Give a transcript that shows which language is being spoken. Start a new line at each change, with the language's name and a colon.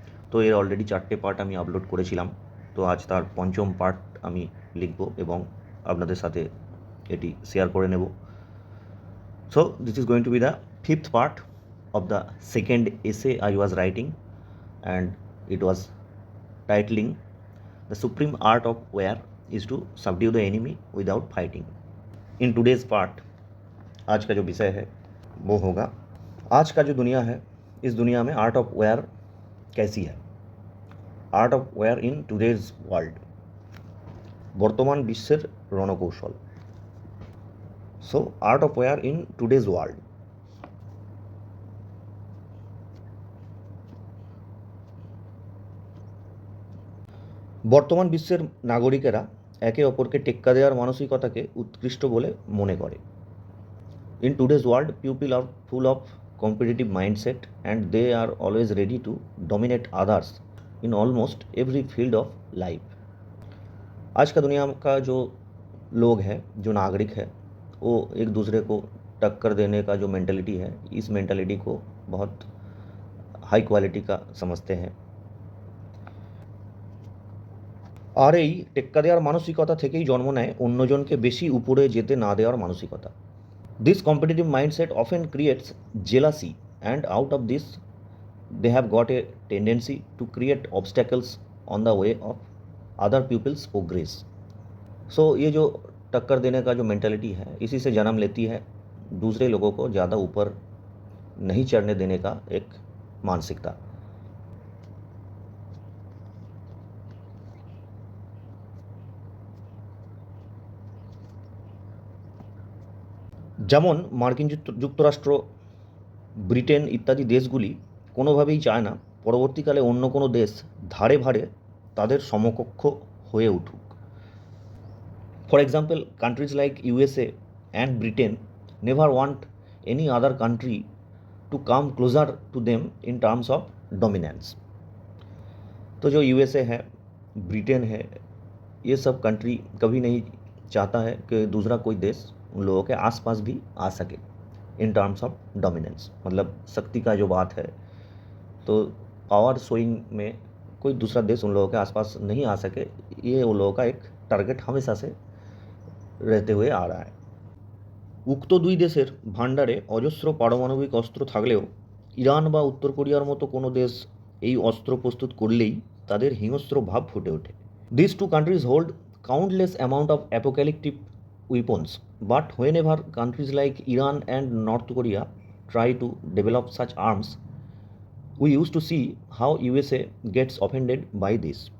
Bangla: তো এর already 4টে part আমি আপলোড করেছিলাম। তো আজ তার পঞ্চম পার্ট আমি লিখব এবং আপনাদের সাথে এটি শেয়ার করে নেব।
English: So this is going to be the fifth part of the second essay I was writing and it was titling the supreme art of war is to subdue the enemy without fighting. In today's part
Hindi: आज का जो विषय है वो होगा आज का जो दुनिया है, इस दुनिया में आर्ट ऑफ वेयर कैसी है।
English: art of war in today's world,
Bangla: बर्तमान विश्वेर रणकौशल।
English: So art of war in today's world.
Bangla: বর্তমান বিশ্বের নাগরিকেরা একে অপরকে টেক্কা দেওয়ার মানসিকতাকে উৎকৃষ্ট বলে মনে করে।
English: In today's world people are full of competitive mindset and they are always ready to dominate others in almost every field of life.
Hindi: आज का दुनिया का जो लोग हैं, जो नागरिक है, वो एक दूसरे को टक्कर देने का जो मेंटालिटी है, इस मेंटालिटी को बहुत हाई क्वालिटी का समझते हैं।
Bangla: আর এই টেক্কা দেওয়ার মানসিকতা থেকেই জন্ম নেয় অন্যজনকে বেশি উপরে যেতে না দেওয়ার মানসিকতা।
English: This competitive mindset often creates jealousy and out of this they have got a tendency to create obstacles on the way of other people's progress.
Hindi: सो ये जो टक्कर देने का जो मेंटालिटी है, इसी से जन्म लेती है दूसरे लोगों को ज़्यादा ऊपर नहीं चढ़ने देने का एक मानसिकता।
Bangla: যেমন মার্কিন যুক্তরাষ্ট্র, ব্রিটেন ইত্যাদি দেশগুলি কোনোভাবেই চায় না পরবর্তীকালে অন্য কোনো দেশ ধারে ভারে তাদের সমকক্ষ হয়ে উঠুক।
English: For example, countries like USA and Britain never want any other country to come closer to them in terms of dominance.
Hindi: तो जो यूएसए है, ब्रिटेन है, ये सब कंट्री कभी नहीं चाहता है कि दूसरा कोई देश उन लोगों के आसपास भी आ सके
English: In terms of dominance.
Hindi: मतलब शक्ति का जो बात है, तो पावर शोइंग में कोई दूसरा देश उन लोगों के आसपास नहीं आ सके, ये उन लोगों का एक टारगेट हमेशा से रहते हुए आ रहा है।
Bangla: উক্ত দুই দেশের ভাণ্ডারে অজস্র পারমাণবিক অস্ত্র থাকলেও ইরান বা উত্তর কোরিয়ার মতো কোনো দেশ এই অস্ত্র প্রস্তুত করলেই তাদের হিংস্র ভাব ফুটে ওঠে।
English: This two countries hold countless amount of apocalyptic weapons, but whenever countries like Iran and North Korea try to develop such arms, we used to see how USA gets offended by this।